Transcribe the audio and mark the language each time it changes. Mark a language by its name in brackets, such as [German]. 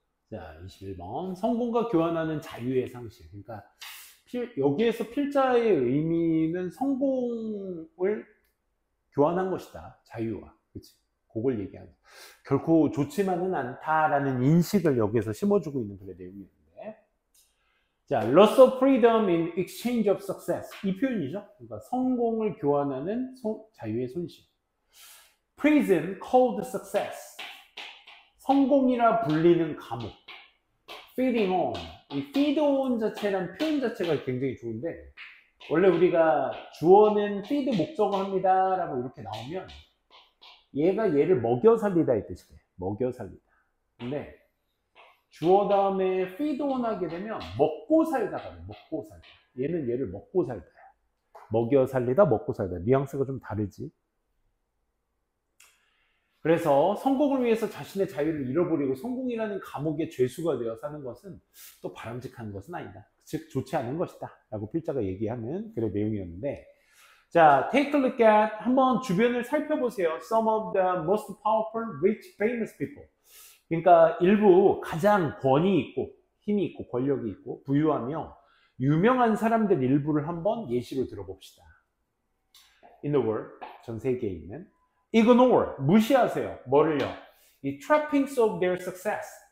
[Korean] 자, 21번. 성공과 교환하는 자유의 상식. 그러니까 여기에서 필자의 의미는 성공을 교환한 것이다. 자유와. 그치? 그걸 얘기하는. 결코 좋지만은 않다라는 인식을 여기에서 심어주고 있는 그런 내용이었는데. [English] 자, loss of freedom in exchange of success. [Korean] 이 표현이죠. 그러니까 성공을 교환하는 자유의 손실. [English] prison called success. [Korean] 성공이라 불리는 감옥. feeding on. 이 feed on 자체란 표현 자체가 굉장히 좋은데, 원래 우리가 주어는 feed 목적어 합니다 라고 이렇게 나오면 얘가 얘를 먹여 살리다 이 뜻이 돼요. 먹여 살리다. 근데 주어 다음에 feed on 하게 되면 먹고 살다가 돼. 먹고 살다. 얘는 얘를 먹고 살다. 먹여 살리다, 먹고 살다. 뉘앙스가 좀 다르지. 그래서 성공을 위해서 자신의 자유를 잃어버리고 성공이라는 감옥의 죄수가 되어 사는 것은 또 바람직한 것은 아니다. 즉 좋지 않은 것이다 라고 필자가 얘기하는 그런 내용이었는데, 자, [English] take a look at, [Korean] 한번 주변을 살펴보세요. [English] Some of the most powerful, rich, famous people. [Korean] 그러니까 일부 가장 권위 있고 힘이 있고 권력이 있고 부유하며 유명한 사람들 일부를 한번 예시로 들어봅시다. [English] In the world, [Korean] 전 세계에 있는 ignore, 무시하세요. 뭐를요? 이 [English] trappings of their success.